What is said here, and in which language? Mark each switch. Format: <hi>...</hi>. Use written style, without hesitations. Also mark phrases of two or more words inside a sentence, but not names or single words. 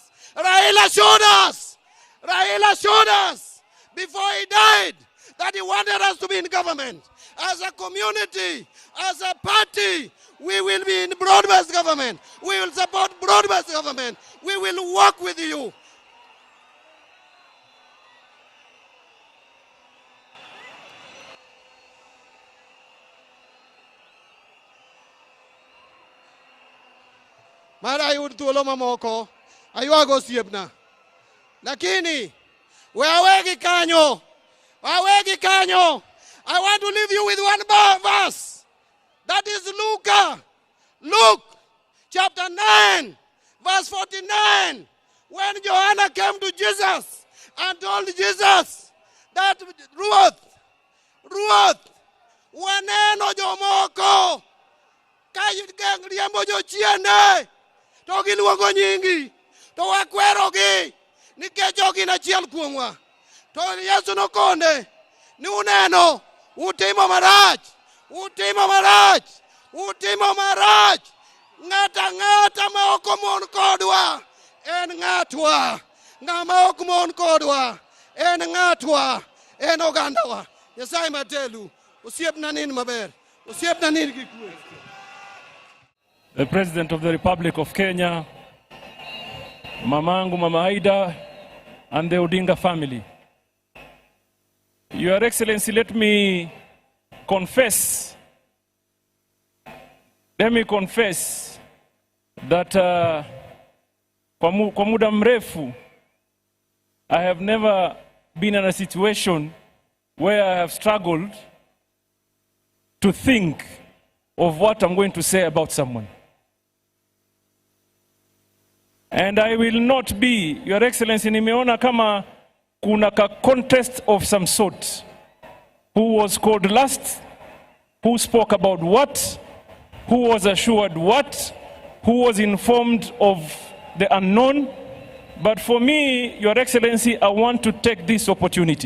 <en>Raila showed us. Raila showed us before he died that he wanted us to be in government. As a community, as a party, we will be in broad-based government. We will support broad-based government. We will work with you.</en> <luo>Mara yud thuolo mamoko, aywago siepna. Lakini, wawegi kanyo.</luo> <en>I want to leave you with one verse. That is Luke chapter 9, verse 49. When Joanna came to Jesus and told Jesus that Ruth,</en> <luo>waneno jomoko, ka riembo jochiende, to giluongo nyingi, to wakwerogi, nikech ok gin achiel kuomwa. To Yesu nokone, ni uneno, utimo marach. Ng'ata ma ok omon kodwa, en ng'atwa. Ng'ama ok mon kodwa, en ng'atwa, en ogandawa. Nyasaye matelu, osiepna nin maber, osiepna nin gi kwe.</luo> <en>The President of the Republic of Kenya, Mamangu, Mama Aida, and the Odinga family. Your Excellency, let me confess that</en> <sw>kwa muda mrefu,</sw> <en>I have never been in a situation where I have struggled to think of what I'm going to say about someone. And I will not be, Your Excellency,</en> <sw>nimeona kama kuna ka</sw> <en>contest of some sort. Who was called last? Who spoke about what? Who was assured what? Who was informed of the unknown? But for me, Your Excellency, I want to take this opportunity.</en>